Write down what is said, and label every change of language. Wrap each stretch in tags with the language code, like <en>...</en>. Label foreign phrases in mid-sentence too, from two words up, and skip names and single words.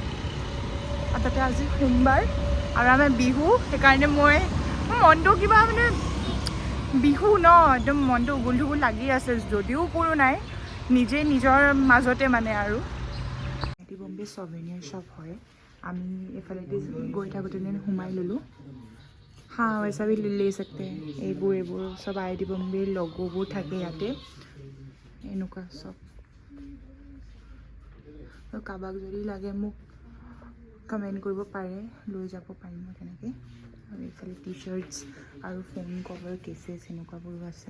<as>আৰু তাতে আজি সোমবাৰ আৰু আমাৰ বিহু, সেইকাৰণে মোৰ মনটো কিবা মানে বিহু ন, একদম মনটো উগুল লাগি আছে, যদিও কোনো নাই, নিজৰ মাজতে মানে। আৰু IIT বম্বে</as> <en>souvenir shop</en> <as>হয়। আমি এইফালেদি গৈ থাকোঁতে সোমাই ল'লোঁ।</as> <hi>वैसा भी ले सकते हैं।</hi> <as>এইবোৰ চব IIT বম্বেৰ লগোবোৰ থাকে ইয়াতে, এনেকুৱা চব। আৰু কাৰোবাক যদি লাগে মোক কমেণ্ট কৰিব পাৰে, লৈ যাব পাৰিম মই তেনেকৈ। আৰু এইফালে টি চাৰ্টছ আৰু</as> <en>phone cover cases</en> <as>এনেকুৱাবোৰো আছে।</as>